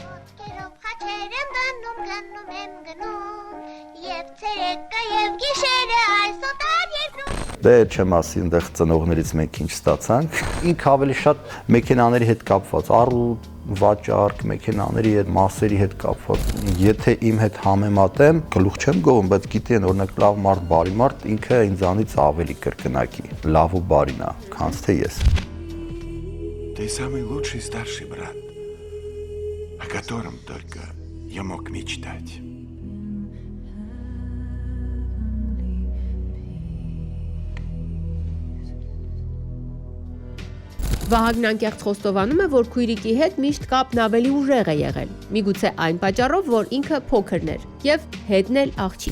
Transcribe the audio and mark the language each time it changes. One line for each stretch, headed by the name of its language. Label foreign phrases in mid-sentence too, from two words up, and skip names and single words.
Armenian: Դե չեմ ասի, այնտեղ ծնողներից մենք ինչ ստացանք։ Ինքը ավելի շատ մեքենաների հետ կապված, առուտ, վաճառք, մեքենաների հետ, մասերի հետ կապված։ Եթե իմ հետ համեմատեմ, գլուխ չեմ գովում, բայց գիտեն, օրինակ лав մարդ, բարի մարդ, ինքը ինձանից ավելի կրկնակի, լավ ու բարին է, քան թե ես։
Russian: Ты самый лучший старший брат, о котором только я мог мечтать.
Armenian: Վահագնն անկեղծ խոստովանում է, որ քույրիկի հետ միշտ կապն ավելի ուժեղ է եղել։ Միգուցե այն պատճառով, որ ինքը փոքրն էր եւ հետն էլ աղջիկ։